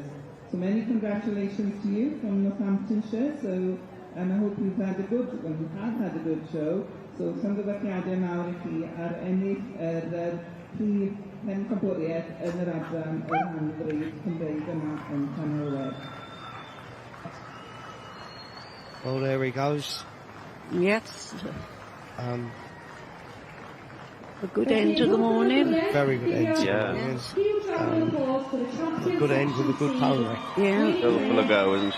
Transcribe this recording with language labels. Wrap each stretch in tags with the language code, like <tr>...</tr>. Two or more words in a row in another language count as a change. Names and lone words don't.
<en>So many congratulations to you from Northamptonshire. So I hope you've had a good, well, you have had a good show.</en> <cy>So llongyfarchiadau mawr I chi ar ennill prif pencampwriaeth yn yr adran o'r hanfryd Cymreig yma yn Llanelwedd.</cy> <en>Well, there he goes. Yes. A good end to the morning. Very good end to the morning. A good end with a good pony. Yeah. Still full of go, isn't she?</en>